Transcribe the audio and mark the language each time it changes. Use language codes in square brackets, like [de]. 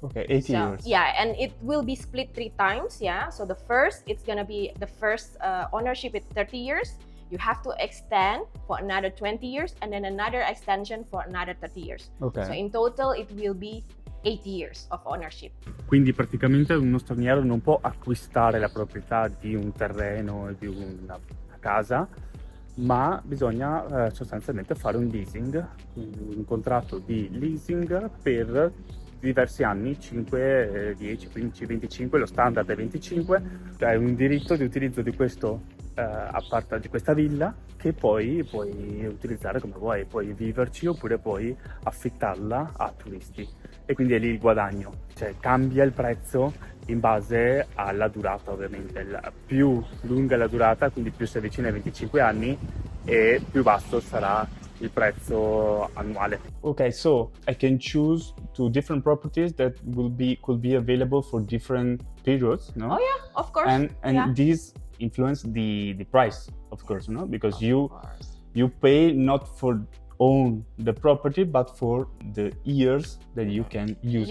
[en] 80 years. Yeah, and it will be split 3 times. Yeah, so the first, it's gonna be the first ownership is 30 years. You have to extend for another 20 years and then another extension for another 30 years. So in total it will be 80 years of ownership. [it] Quindi praticamente uno straniero non può acquistare la proprietà di un terreno e di una casa, ma bisogna sostanzialmente fare un leasing, un contratto di leasing per diversi anni, 5, 10, 15, 25, lo standard è 25, hai un diritto di utilizzo di questo di questa villa che poi puoi utilizzare come vuoi, puoi viverci oppure puoi affittarla a turisti e quindi è lì il guadagno, cioè cambia il prezzo in base alla durata ovviamente, più lunga la durata, quindi più si avvicina ai 25 anni e più basso sarà il prezzo annuale. [en] Okay, so I can choose 2 different properties that could be available for different periods, no? Oh yeah, of course. And these influence the price, of course, no? Because you pay not for own the property, but for the years that you can use